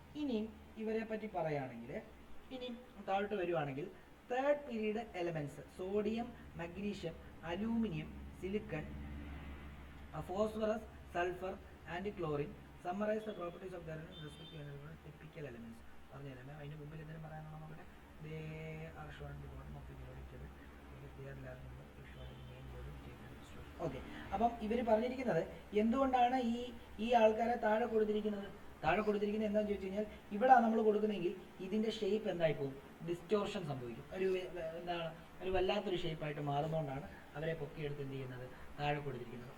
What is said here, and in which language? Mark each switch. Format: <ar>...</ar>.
<ml>ഇനിയും ഇവരെ പറ്റി പറയുകയാണെങ്കിൽ, ഇനി താഴോട്ട് വരുവാണെങ്കിൽ 3rd period elements sodium, magnesium, aluminium, silicon, phosphorus, sulphur and chlorine.</ml> <en>Summarise the properties of their respective typical elements.</en> <ml>പറഞ്ഞുതരാം. അതിന് മുമ്പിൽ എന്തെങ്കിലും പറയാനാണോ നോക്കട്ടെ?</ml> <en>They are shown at the bottom of the periodic table. They are large number if shown in the main body table. Okay.</en> <ml>അപ്പം ഇവർ പറഞ്ഞിരിക്കുന്നത് എന്തുകൊണ്ടാണ് ഈ ആൾക്കാരെ താഴെ കൊടുത്തിരിക്കുന്നത് എന്താണെന്ന് ചോദിച്ചു കഴിഞ്ഞാൽ, ഇവിടെ നമ്മൾ കൊടുക്കുന്നെങ്കിൽ ഇതിന്റെ ഷേപ്പ് എന്തായി പോകും? ഡിസ്റ്റോർഷൻ സംഭവിക്കും. ഒരു വല്ലാത്തൊരു ഷേപ്പായിട്ട് മാറുന്നതുകൊണ്ടാണ് അവരെ പൊക്കിയെടുത്ത് എന്ത് ചെയ്യുന്നത് താഴെ കൊടുത്തിരിക്കുന്നത്.</ml>